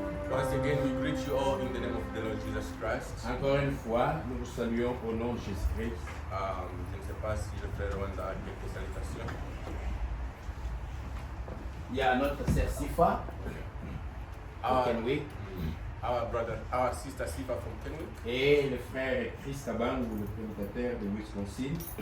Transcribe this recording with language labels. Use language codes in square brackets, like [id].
[en] Once again, we greet you all in the name of the Lord Jesus Christ. [fr] Encore une fois, nous vous saluons au nom de Jésus-Christ. Je ne sais pas si le frère Rwanda a quelques salutations. Il y a notre sœur Sifa, Kenwick, [en] our sister Sifa from Kenwick, [fr] et le frère Chris Kabangu, le prédicateur de Wisconsin.